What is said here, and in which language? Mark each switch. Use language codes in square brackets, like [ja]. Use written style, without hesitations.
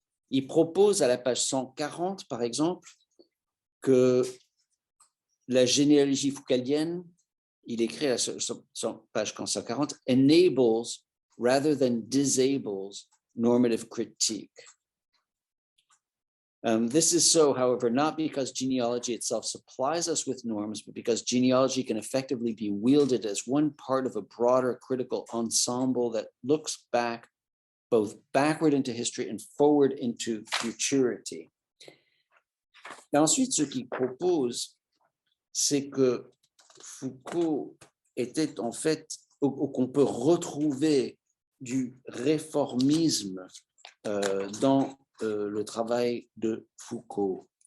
[fr] Il propose à la page 140, par exemple, que la généalogie foucaldienne, il écrit à la page 140, [en] enables rather than disables normative critique. This is so, however, not because genealogy itself supplies us with norms, but because genealogy can effectively be wielded as one part of a broader critical ensemble that looks back, both backward into history and forward into futurity. [fr] Et ensuite, ce qu'il propose, c'est que Foucault était en fait, qu'on peut retrouver du réformisme dans le travail de Foucault.